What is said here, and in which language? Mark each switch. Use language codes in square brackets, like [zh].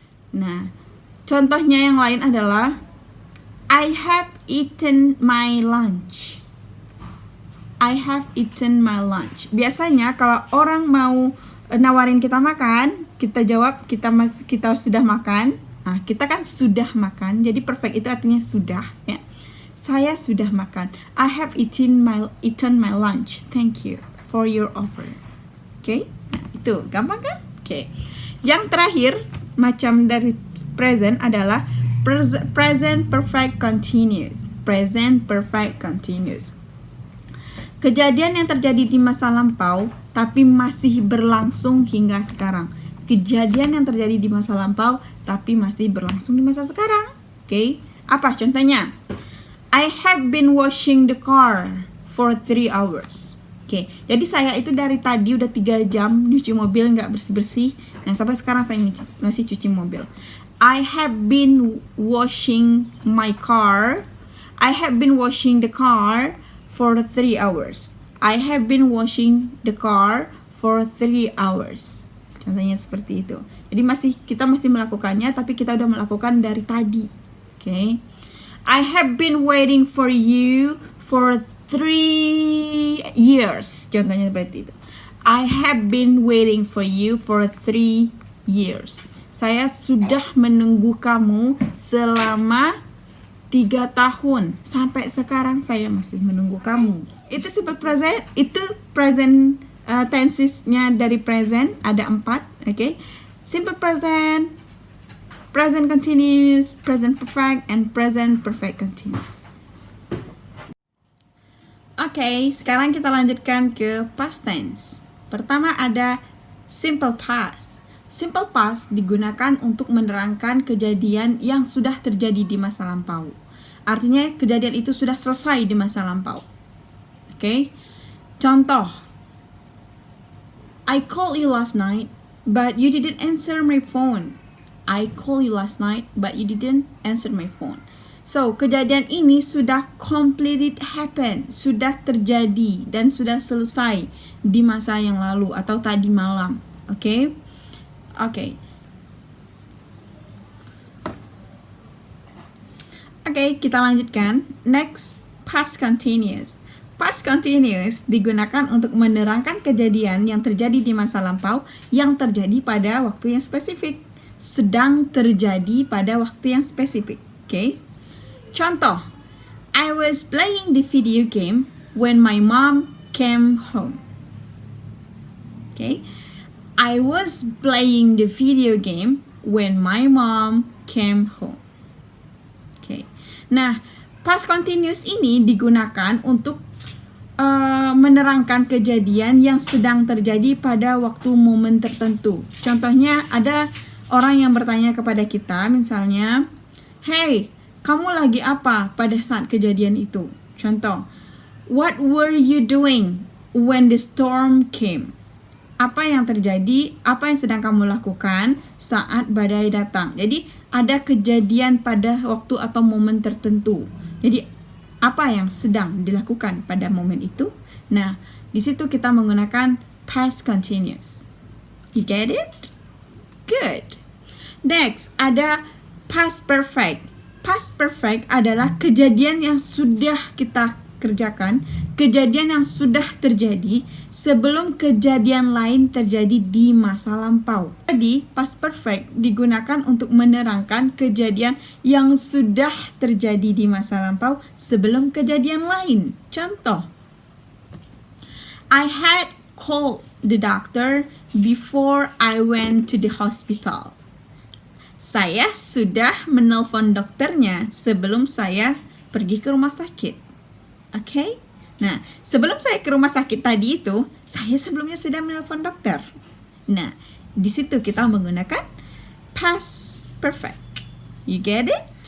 [id] Nah, contohnya yang lain adalah [en] I have eaten my lunch. I have eaten my lunch. [id] Biasanya kalau orang mau nawarin kita makan, kita jawab kita sudah makan. Nah, kita kan sudah makan, jadi perfect itu artinya sudah, ya. Saya sudah makan. [en] I have eaten my lunch. Thank you for your offer. [id] Oke, nah, itu gampang kan? Oke. Yang terakhir macam dari present adalah present perfect continuous. [en] Present perfect continuous. [id] Kejadian yang terjadi di masa lampau tapi masih berlangsung hingga sekarang. Kejadian yang terjadi di masa lampau tapi masih berlangsung di masa sekarang. Oke, apa contohnya? [en] I have been washing the car for 3 hours. [id] Oke, jadi saya itu dari tadi udah 3 jam nyuci mobil nggak bersih-bersih. Nah, sampai sekarang saya masih cuci mobil. [en] I have been washing my car. I have been washing the car for 3 hours. I have been washing the car for 3 hours. [id] Contohnya seperti itu. Jadi kita masih melakukannya, tapi kita udah melakukan dari tadi. Oke. [en] I have been waiting for you for 3 years. [id] Contohnya seperti itu. [en] I have been waiting for you for 3 years. [id] Saya sudah menunggu kamu selama 3 tahun. Sampai sekarang saya masih menunggu kamu. Itu simple present. Itu present tenses-nya dari present ada 4. Okay? [en] Simple present, present continuous, present perfect, and present perfect continuous. [id] Okay, sekarang kita lanjutkan ke past tense. Pertama ada simple past. Simple past digunakan untuk menerangkan kejadian yang sudah terjadi di masa lampau. Artinya kejadian itu sudah selesai di masa lampau. Oke. Contoh. [en] I called you last night, but you didn't answer my phone. I called you last night, but you didn't answer my phone. [id] So, kejadian ini sudah [en] completed happen, [id] sudah terjadi dan sudah selesai di masa yang lalu atau tadi malam. Oke? Oke. Oke, kita lanjutkan. Next, past continuous. Past continuous digunakan untuk menerangkan kejadian yang terjadi di masa lampau yang terjadi pada waktu yang spesifik. Sedang terjadi pada waktu yang spesifik. Oke? Contoh, [en] I was playing the video game when my mom came home. Oke? I was playing the video game when my mom came home. [id] Oke. Nah, past continuous ini digunakan untuk menerangkan kejadian yang sedang terjadi pada waktu momen tertentu. Contohnya ada orang yang bertanya kepada kita, misalnya, hey, kamu lagi apa pada saat kejadian itu? Contoh, [en] what were you doing when the storm came? [id] Apa yang terjadi, apa yang sedang kamu lakukan saat badai datang. Jadi ada kejadian pada waktu atau momen tertentu. Jadi apa yang sedang dilakukan pada momen itu? Nah, di situ kita menggunakan past continuous. [en] You get it? Good. [id] Next, ada past perfect. Past perfect adalah kejadian yang sudah kita kerjakan, kejadian yang sudah terjadi sebelum kejadian lain terjadi di masa lampau. Jadi, past perfect digunakan untuk menerangkan kejadian yang sudah terjadi di masa lampau sebelum kejadian lain. [en] Contoh, I had called the doctor before I went to the hospital. [id] Saya sudah menelpon dokternya sebelum saya pergi ke rumah sakit. Oke? Nah, sebelum saya ke rumah sakit tadi itu, saya sebelumnya sudah menelpon dokter. Nah, di situ kita menggunakan past perfect. [en] You get it?